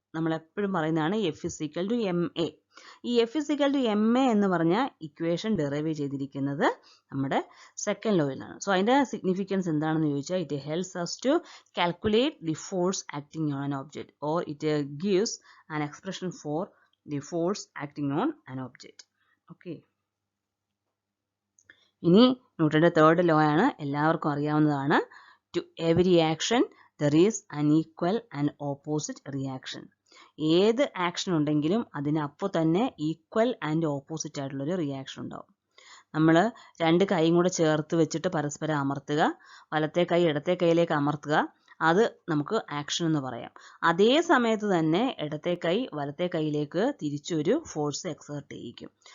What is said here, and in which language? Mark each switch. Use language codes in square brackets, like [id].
[ml] നമ്മൾ എപ്പോഴും പറയുന്നതാണ് F=ma. ഈ F=ma എന്ന് പറഞ്ഞ ഇക്വേഷൻ ഡെറൈവ് ചെയ്തിരിക്കുന്നത് നമ്മുടെ സെക്കൻഡ് ലോയിൽ നിന്നാണ്. സോ അതിൻ്റെ സിഗ്നിഫിക്കൻസ് എന്താണെന്ന് ചോദിച്ചാൽ, [en] It helps us to calculate the force acting on an object or it gives an expression for the force acting on an object. [ml] Okay, ഇനി ന്യൂട്ടന്റെ തേർഡ് ലോ ആണ്, എല്ലാവർക്കും അറിയാവുന്നതാണ്. [en] To every action there is an equal and opposite reaction. [ml] ഏത് action ഉണ്ടെങ്കിലും അതിനപ്പോൾ തന്നെ equal and opposite ആയിട്ടുള്ളൊരു reaction ഉണ്ടാവും. നമ്മൾ 2 കൈയും കൂടെ ചേർത്ത് വെച്ചിട്ട് പരസ്പരം അമർത്തുക, വലത്തെ കൈ ഇടത്തെ കൈയിലേക്ക് അമർത്തുക, അത് നമുക്ക് ആക്ഷൻ എന്ന് പറയാം. അതേ സമയത്ത് തന്നെ ഇടത്തെ കൈ വലത്തെ കൈയിലേക്ക് തിരിച്ചൊരു ഫോഴ്സ് എക്സേർട്ട് ചെയ്യിക്കും.